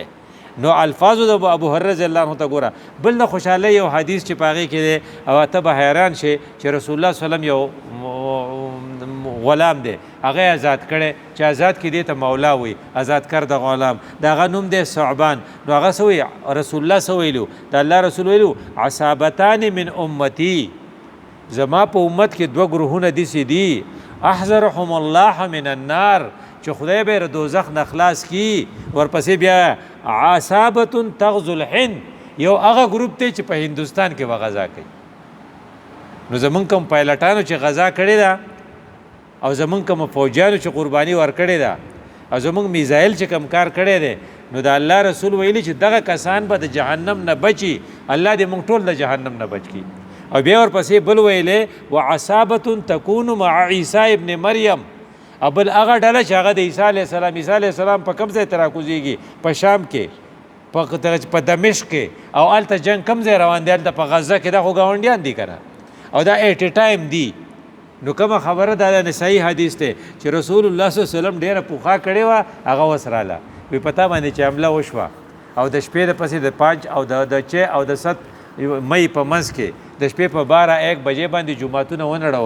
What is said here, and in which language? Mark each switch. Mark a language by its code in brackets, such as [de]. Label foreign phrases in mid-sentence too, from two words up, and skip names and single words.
[ps] نو الفاظو د ابو هريره [ar] رضی الله عنه [ps] ته ګوره. بل د خوشحالۍ یو حدیث چې په هغې کې دی او ته به حیران شې چې رسول الله [ar] صلی الله علیه وسلم [ps] یو غلام دی هغه آزاد کړی چې آزاد کې دی ته مولا وي، آزاد کر د غلام، د هغه نوم دی ثعبان. نو هغه څه وایي رسول الله څه ویلو د الله رسول ویلو [ar] عصابتان من امتي، [ps] زما په امت کې دوه ګروهونه داسې دي [ar] احذرهم الله من النار [ps] چې خدای به د دوزخ نه خلاص کی. ورپسې بیا [ar] عصابة تغزو الهند، [ps] یو هغه ګروپ دی چې په هندوستان کې به غزا کوي. نو زمونږ کوم پایلټانو چې غزا کړې ده او زمونږ کوم فوجیانو چې قرباني ورکړې ده او زمونږ میزایل چې کم کار کړی دی نو د الله رسول ویلي چې دغه کسان به د جهنم نه بچي، الله دې موږ ټول د جهنم نه بچ کړي. او بیا ورپسې بل ویلې [ar] وعصابة تكون مع عیسی ابن مریم، [ps] او بل هغه ډله چې هغه د عیسی [ar] علیه السلام، [ps] عیسی [ar] علیه السلام [ps] په کوم ځای ته راکوزېږي؟ په شام کې، په دمشق کې، او هلته جنګ کوم ځای روان دی؟ هلته په غزه کې. دا خو ګاونډیان دي که نه، او دا ایټ ټایم دی. نو کومه خبره دا د صحیح حدیث دی چې رسول الله [ar] صلی الله علیه وسلم [ps] ډېره پوخا کړې وه، هغه اوس راله وی په تا باندې چې حمله وشوه او د شپې د پسې د 5 او د 6 او د 7 مئی په منځ کې د شپې په 12-1 بجې باندې جوماتونه ونړول.